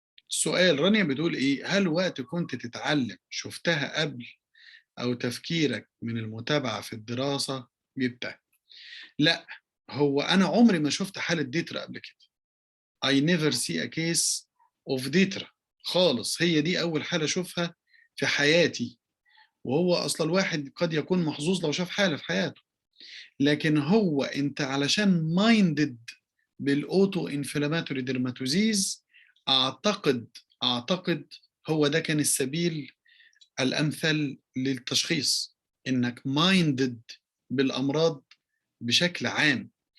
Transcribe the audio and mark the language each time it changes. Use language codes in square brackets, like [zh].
[ar] السؤال رانيا بتقول ايه؟ هل وقت كنت تتعلم شفتها قبل، او تفكيرك من المتابعة في الدراسة جبتها؟ لا، هو انا عمري ما شفت حالة ديترا قبل كده. [en] I never see a case of ديترا خالص. [ar] هي دي اول حالة اشوفها في حياتي. وهو اصلا الواحد قد يكون محظوظ لو شاف حالة في حياته، لكن هو انت علشان مايندد بالاوتو انفلاماتوري ديرماتوزيز، اعتقد هو ده كان السبيل الامثل للتشخيص، انك مايندد بالامراض بشكل عام.